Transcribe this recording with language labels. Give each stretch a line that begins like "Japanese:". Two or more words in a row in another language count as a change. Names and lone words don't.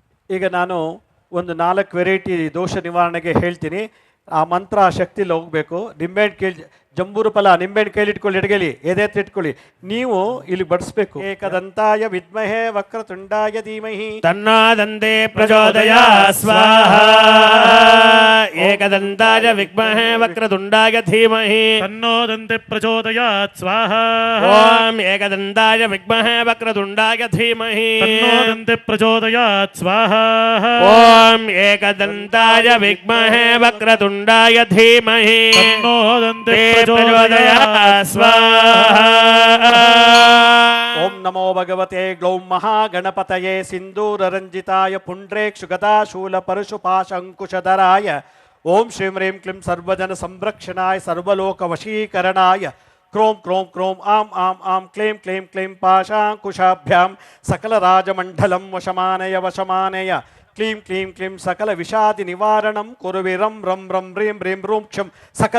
Kannada: ಈಗ ನಾನು ಒಂದು 4 ವೆರೈಟಿ ದೋಷ ನಿವಾರಣೆಗೆ ಹೇಳ್ತೀನಿ. ಆ ಮಂತ್ರ ಆ ಶಕ್ತಿಲಿ ಹೋಗಬೇಕು. ನಿಂಬೆಹಣ್ಣು ಕೇಳಿ, ಜಂಬೂರು ಫಲ ನಿಂಬೆಹಣ್ಣು ಕೇಳಿಟ್ಕೊಳ್ಳಿ, ಎಡಗಲಿ ಎದೆತ್ತಿಟ್ಕೊಳ್ಳಿ. ನೀವು ಇಲ್ಲಿ ಬಡಿಸ್ಬೇಕು.
Sanskrit: ಏಕದಂತಾಯ ವಿದ್ಮಹೇ ವಕ್ರತುಂಡಾಯ ಧೀಮಹಿ ತನ್ನೋದಂತೆ ಪ್ರಚೋದಯ ಸ್ವಾಹ. ಏಕದಂತಾಯ ವಿದ್ಮಹೇ ವಕ್ರತುಂಡಾಯ ಧೀಮಹಿ ತನ್ನೋದಂತೆ ಪ್ರಚೋದಯಾತ್ ಸ್ವಾಹ. ಓಂ ಏಕದಂತಾಯ ವಿದ್ಮಹೇ ವಕ್ರತುಂಡಾಯ ಧೀಮಹಿ ತನ್ನೋದಂತೆ ಪ್ರಚೋದಯಾತ್ ಸ್ವಾಹ. ಓಂ ಏಕದಂತಾಯ ವಿದ್ಮಹೇ ವಕ್ರತುಂಡಾಯ ಧೀಮಹಿ ತನ್ನೋದಂತೆ ಪ್ರಚೋದಯಾತ್ ಸ್ವಾಹ. ಓಂ ನಮೋ ಭಗವತೆ ಗ್ಲೌಂ ಮಹಾಗಣಪತಯೇ ಸಿಂಧೂರರಂಜಿತಾಯ ಪುಂಡ್ರೇಕ್ಷುಗದಾಶೂಲ ಪರಶುಪಾಶಂಕುಶಧರಾಯ ಓಂ ಶ್ರೀಂ ಹ್ರೀಂ ಕ್ಲಿಂ ಸರ್ವಜನ ಸಂರಕ್ಷಣಾಯ ಸರ್ವಲೋಕ ವಶೀಕರಣಾಯ ಕ್ರೋಂ ಕ್ರೋಂ ಕ್ರೋಂ ಆಂ ಆಂ ಆಂ ಕ್ಲೀಂ ಕ್ಲೀಂ ಕ್ಲೀಂ ಪಾಶಾಂಕುಶಾಭ್ಯಾಂ ಸಕಲ ರಾಜಮಂಡಲಂ ವಶಮಾನಯ ವಶಮಾನಯ ಕ್ಲೀಂ ಕ್ಲೀಂ ಕ್ಲೀಂ ಸಕಲ ವಿಷಾದಿ ನಿವಾರಣಂ ಕುರುವಿರಂ ರಂ ರಂ ಹ್ರೀಂ ಹ್ರೀಂ ರೂಂ ಕ್ಷಂ ಸಕಲ